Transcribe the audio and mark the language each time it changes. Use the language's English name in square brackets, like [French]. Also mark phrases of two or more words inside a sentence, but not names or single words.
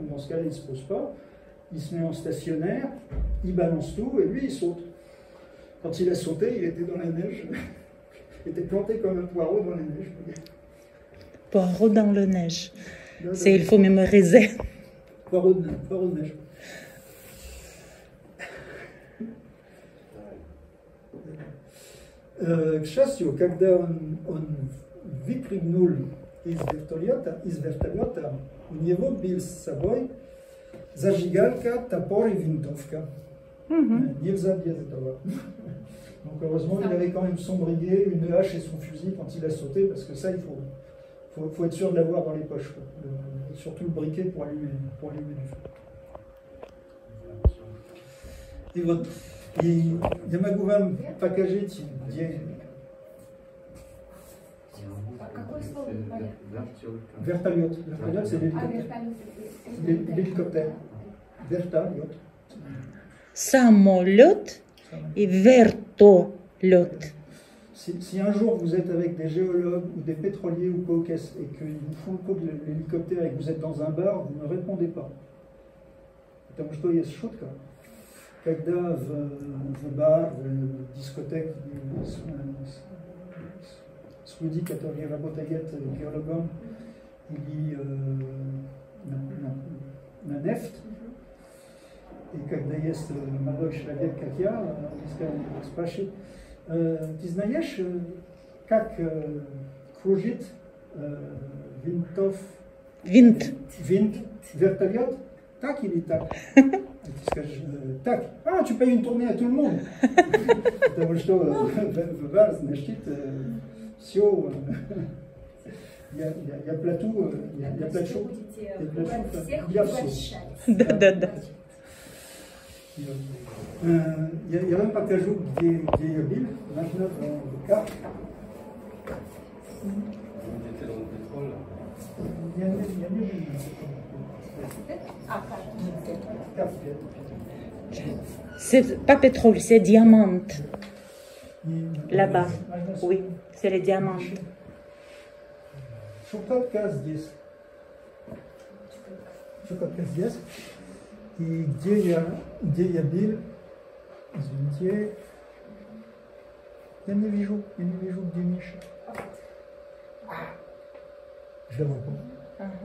[French] Donc dans ce cas-là, il ne se pose pas. Il se met en stationnaire, il balance tout et lui, il saute. Quand il a sauté, il était dans la neige. Il était planté comme un poireau dans la neige. Poireau dans la neige. C'est, il faut mémoriser. Poireau de neige. [Russian] К счастью, когда он выпрыгнул из вертолета, у него был с собой зажигалка, топор и винтовка. Нельзя без этого. [French] Donc heureusement, il avait quand même son briquet, une hache et son fusil quand il a sauté, parce que ça, il faut être sûr de l'avoir dans les poches. Surtout le briquet pour allumer du feu. [Russian] Et вот, и я могу вам покажить, где... Какое слово? Вертолет. Вертолет, [French] c'est l'hélicoptère. [Russian] Вертолет. Самолет и вертолет. [French] Si un jour vous êtes avec des géologues ou des pétroliers ou quoi et qu'ils vous font le coup de l'hélicoptère et que vous êtes dans un bar, vous ne répondez pas. [Russian] Потому что есть шутка. Когда в бар, в дискотеке с людьми, которые работают геологом или на нефть, и когда есть молодой человек, как я, он спрашивает, ты знаешь, как кружит винт вертолет, так или так? И ты скажешь, так, [French] tu payes une tournée à tout le monde. [Russian] Потому что в бар, значит, все, [French] il y a plateau, il y a plateau, il y a все. [Russian] Да. Я вам покажу, где я был. Можно в карту. Я не вижу. [French] C'est pas pétrole, c'est diamant. Là-bas. Oui, c'est les diamants. [Russian] Шукатка здесь. Шукатка здесь. И где я был, извините, я не вижу, где Миша. [French] Je le vois pas.